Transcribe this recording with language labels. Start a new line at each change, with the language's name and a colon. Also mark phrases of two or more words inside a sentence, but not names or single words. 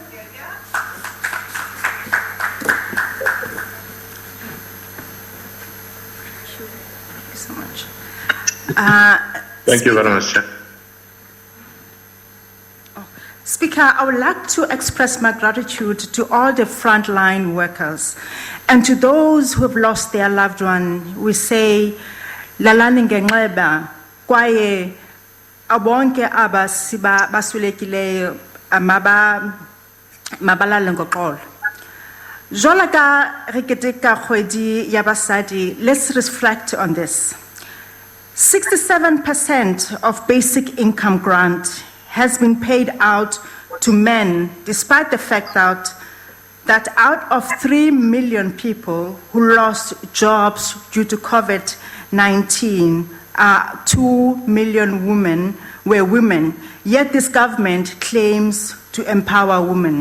English: Thank you very much, Chair. Speaker, I would like to express my gratitude to all the frontline workers and to those who have lost their loved one. We say,
Xhosa: lalani ngenxeba kwaye abonke abasiba basulekileyo mabalale ngoxolo.
Southern Sotho: Jwalo ka re keteka kgwedi ya basadi,
English: let's reflect on this. 67% of basic income grant has been paid out to men, despite the fact that out of 3 million people who lost jobs due to COVID-19, 2 million women were women, yet this government claims to empower women.